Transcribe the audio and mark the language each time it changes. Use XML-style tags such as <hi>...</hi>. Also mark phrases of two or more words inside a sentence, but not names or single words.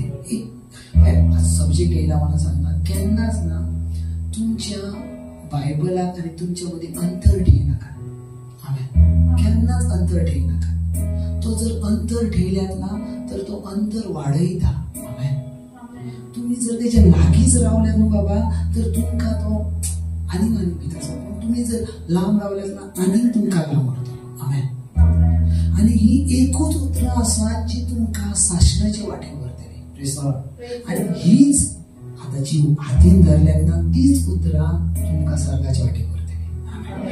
<mr>एक सब्जेक्ट येयला मला सांगा, केन्नाच ना तुमच्या बायबलाक आणि तुमच्या मध्ये अंतर ठेवू नका. आमेन. केन्नाच अंतर ठेवू नका.</mr> <kok>तो जर अंतर ठेवल्यात ना तर तो अंतर वाढयता. आमेन. तुम्ही जर त्याच्या लागीच रावल्यात न्हू बाबा तर तुमका तो आनीक भितर जाता. तुम्ही जर लांब रावल्यात ना आनीक तुमका लांब व्हरता. आमेन. आणि ही एकूच उतरां आसा जी तुमका शासनाच्या वाटेर व्हरतली.</kok> <en>Praise the Lord.</en> <kok>आणि हीच आता जी हातीन धरल्यात ना तीच उतरां तुमका स्वर्गाच्या वाटेर व्हरतली.</kok>